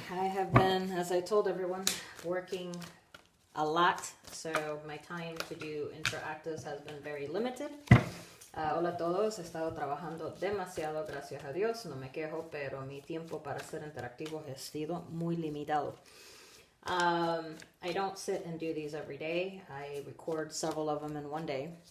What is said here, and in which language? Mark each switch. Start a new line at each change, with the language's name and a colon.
English: I have been, as I told everyone, working a lot, so my time to do interactives has been very limited.
Spanish: Hola a todos, he estado trabajando demasiado, gracias a Dios, no me quejo, pero mi tiempo para hacer interactivos ha sido muy limitado.
English: I don't sit and do these every day. I record several of them in one day.